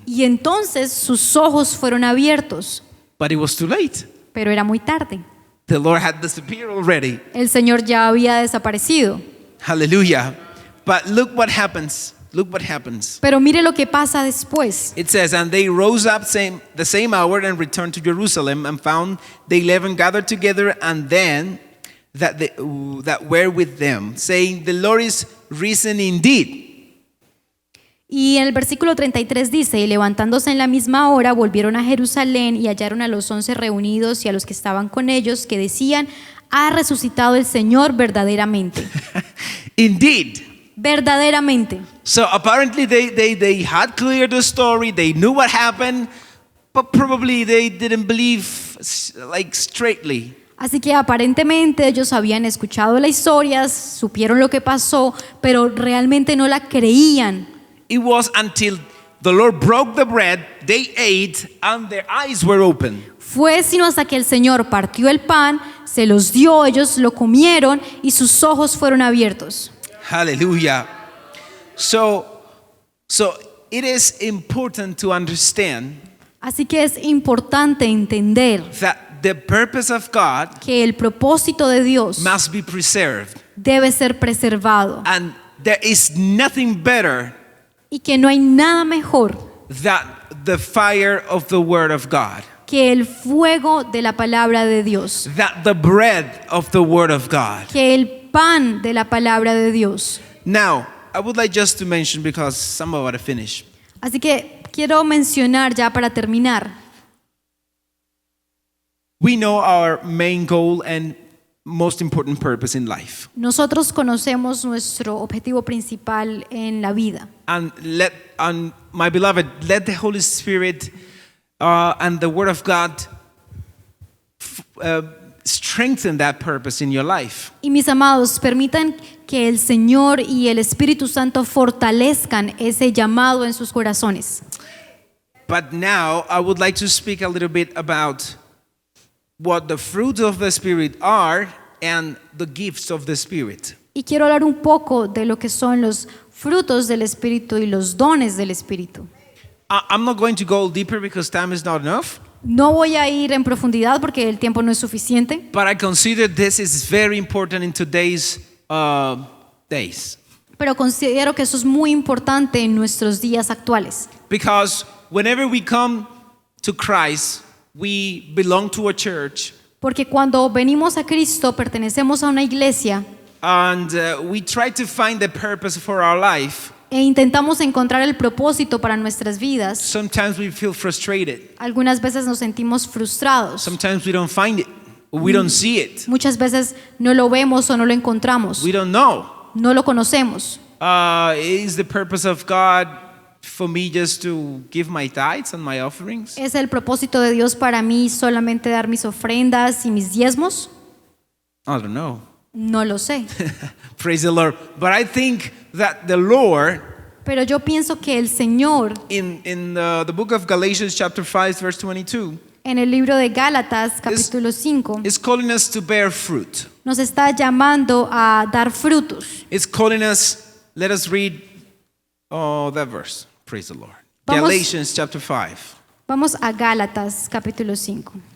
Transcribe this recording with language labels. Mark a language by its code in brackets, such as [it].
[es] y entonces sus ojos fueron abiertos, [en] But it was too late. [es] pero era muy tarde. [en] The Lord had disappeared already. [es] El Señor ya había desaparecido. [en] Hallelujah. But look what happens. Look what happens. [es] Pero mire lo que pasa después. [en] It says, and they rose up the same hour and returned to Jerusalem and found the 11 gathered together and then that were with them, saying, the Lord is risen indeed. [es] Y en el versículo 33 dice, y levantándose en la misma hora, volvieron a Jerusalén y hallaron a los 11 reunidos y a los que estaban con ellos, que decían, ha resucitado el Señor verdaderamente. [en] Indeed. [es] Verdaderamente. [en] So apparently they had cleared the story, they knew what happened, but probably they didn't believe like straightly. [es] Así que aparentemente ellos habían escuchado la historia, supieron lo que pasó, pero realmente no la creían. [en] It was until the Lord broke the bread, they ate, and their eyes were open. [es] Fue sino hasta que el Señor partió el pan, se los dio, ellos lo comieron y sus ojos fueron abiertos. [en] Hallelujah. So it is important to understand [es] Así que es importante entender [en] that the purpose of God [es] que el propósito de Dios [en] must be preserved. [es] debe ser preservado [en] And there is nothing better [es] y que no hay nada mejor [en] than the fire of the Word of God, [es] que el fuego de la palabra de Dios, [en] that the bread of the Word of God. [es] que el pan de la palabra de Dios. [en] Now, I would like just to mention, because I'm about to finish, [es] Así que quiero mencionar ya para terminar. [en] we know our main goal and most important purpose in life. [es] Nosotros conocemos nuestro objetivo principal en la vida. [en] And my beloved, let the Holy Spirit and the Word of God strengthen that purpose in your life. [es] Y mis amados, permitan que el Señor y el Espíritu Santo fortalezcan ese llamado en sus corazones. [en] But now I would like to speak a little bit about what the fruits of the Spirit are and the gifts of the Spirit. [es] Y quiero hablar un poco de lo que son los frutos del Espíritu y los dones del Espíritu. [en] I'm not going to go deeper because time is not enough, [es] No voy a ir en profundidad porque el tiempo no es suficiente, [en] but I consider this is very important in today's days. [es] pero considero que eso es muy importante en nuestros días actuales. [en] Because whenever we come to Christ, we belong to a church, [es] Porque cuando venimos a Cristo pertenecemos a una iglesia [en] and we try to find the purpose for our life. [es] e intentamos encontrar el propósito para nuestras vidas. [en] Sometimes we feel frustrated. [es] Algunas veces nos sentimos frustrados. [en] Sometimes we don't find it. We don't see it. [es] Muchas veces no lo vemos o no lo encontramos, [en] We don't know. [es] no lo conocemos. [en] Is the purpose of God for me just to give my tithes and my offerings? [es] ¿Es el propósito de Dios para mí solamente dar mis ofrendas y mis diezmos? [en] I don't know. [es] No lo sé. [en] Praise the Lord. But I think that the Lord, [es] Pero yo pienso que el Señor, [en] in the book of Galatians chapter 5, verse 22, [es] en el libro de Gálatas, capítulo 5, [en] is calling us to bear fruit. [es] nos está llamando a dar frutos. [en] It's calling us, let us read that verse. Praise the Lord. [es] Vamos- [en] Galatians chapter 5. [es] Vamos a Gálatas, capítulo 5.